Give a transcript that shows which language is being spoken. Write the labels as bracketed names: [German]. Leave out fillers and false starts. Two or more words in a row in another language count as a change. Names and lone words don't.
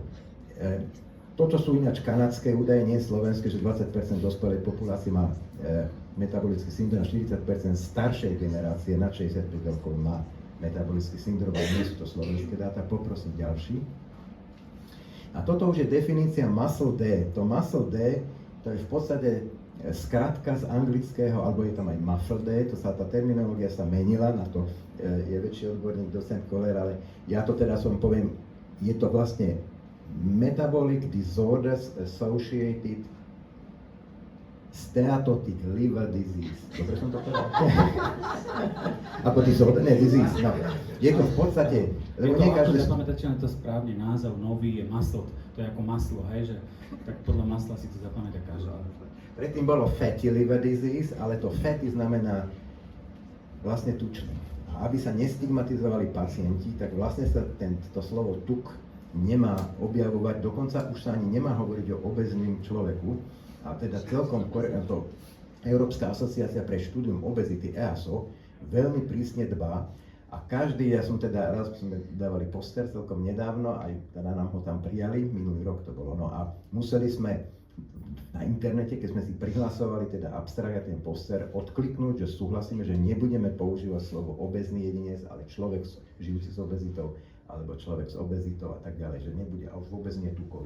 [Slovak] Toto sú ináč kanadské údaje, nie slovenské, že 20% dospelej populácie má metabolický syndrom, 40% staršej generácie nad 65 rokov má metabolický syndrom, ale nie sú to slovenské dáta. Poprosím ďalší. A toto už je definícia muscle D. To muscle D, to je v podstate skratka z anglického, alebo je tam aj muffle D, tá terminológia sa menila, na to je väčší odborník, docent Koller, ale ja to teraz vám poviem, je to vlastne [English] Metabolic Disorders Associated Steatotic Liver Disease. [Slovak] Dobre som to povedal? Ako disorder, ne, disease. No. Je to v podstate, lebo nie každé... Zapamätáte na to správne, názov nový je maslo, to je ako maslo, hej, že tak podľa masla si to zapamätá každý. Predtým bolo [English] fatty liver disease, [Slovak] ale to fatty znamená vlastne tučný. A aby sa nestigmatizovali pacienti, tak vlastne sa to slovo tuk nemá objavovať, dokonca už sa ani nemá hovoriť o obezním človeku. A teda celkom to Európska asociácia pre štúdium obezity EASO veľmi prísne dbá a každý, ja som teda, raz sme dávali poster celkom nedávno, aj teda nám ho tam prijali, minulý rok to bolo, no a museli sme na internete, keď sme si prihlasovali teda abstrakt a ten poster, odkliknúť, že súhlasíme, že nebudeme používať slovo obezný jedinec, ale človek žijúci s obezitou, alebo človek s obezitou a tak ďalej, že nebude, a už vôbec nie tukový.